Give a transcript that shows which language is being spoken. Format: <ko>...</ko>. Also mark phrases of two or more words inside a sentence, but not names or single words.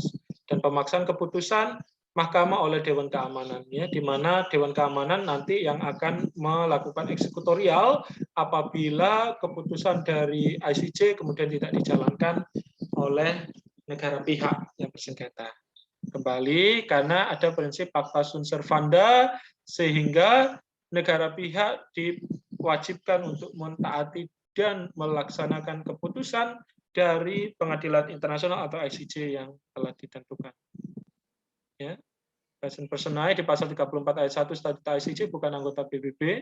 <id>Dan pemaksaan keputusan mahkamah oleh Dewan Keamanan ya, di mana Dewan Keamanan nanti yang akan melakukan eksekutorial apabila keputusan dari ICJ kemudian tidak dijalankan oleh negara pihak yang bersengketa. Kembali karena ada prinsip</id> <la>pacta sunt servanda,</la> <id>sehingga negara pihak diwajibkan untuk mentaati dan melaksanakan keputusan dari pengadilan internasional atau ICJ yang telah ditentukan. Ya. Personae di pasal 34 ayat 1 Statut ICJ bukan anggota PBB.</id>